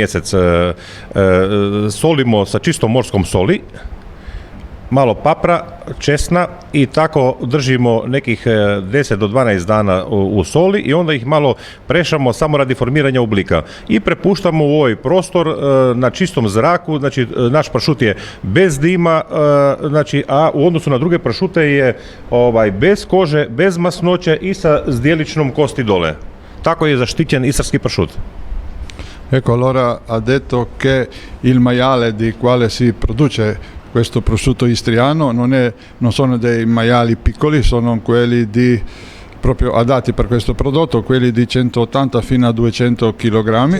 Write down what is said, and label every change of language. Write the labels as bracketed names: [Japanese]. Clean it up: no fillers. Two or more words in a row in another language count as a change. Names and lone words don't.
[Croatian] mjesec solimo sa čistom morskom soli, malo papra, česna i tako držimo nekih 10 do 12 dana u soli i onda ih malo prešamo samo radi formiranja oblika i prepuštamo u ovaj prostor na čistom zraku. Znači, naš pršut je bez dima, znači, a u odnosu na druge pršute je bez kože, bez masnoće i sa zdjeličnom kosti dole. Tako je zaštićen istarski pršut. [Italian] Ecco, allora ha detto che il maiale di quale si produce questo prosciutto istriano non sono dei maiali piccoli, sono quelli proprio adatti per questo prodotto, quelli di 180 fino a 200 kg.